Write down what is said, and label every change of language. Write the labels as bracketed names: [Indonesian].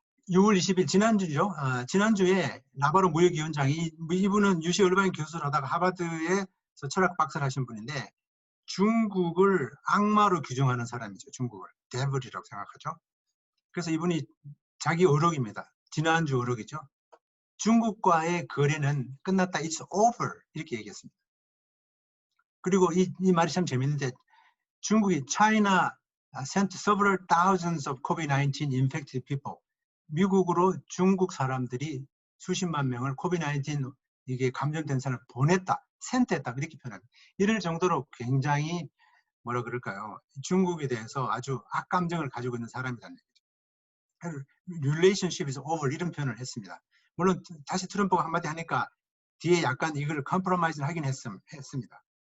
[Korean] 6월 20일 지난주죠. 지난주에 나바로 무역위원장이, 이분은 UC 얼바인 교수를 하다가 하버드에서 철학 박사를 하신 분인데, 중국을 악마로 규정하는 사람이죠. 중국을 데블이라고 생각하죠. 그래서 이분이 자기 어록입니다. 지난주 어록이죠. 중국과의 거래는 끝났다. [English] It's over. [Korean] 이렇게 얘기했습니다. 그리고 이 말이 참 재밌는데, 중국이 [English] China sent several thousands of COVID-19 infected people. [Korean] 미국으로 중국 사람들이 수십만 명을 코비드-19 이게 감염된 사람을 보냈다, 센트했다 이렇게 표현합니다. 이럴 정도로 굉장히 뭐라 그럴까요? 중국에 대해서 아주 악감정을 가지고 있는 사람이라는 얘기죠. [English] Relationship is over [Korean] 이런 표현을 했습니다. 물론 다시 트럼프가 한마디 하니까 뒤에 약간 이걸 컴프로마이즈를 하긴 했습니다.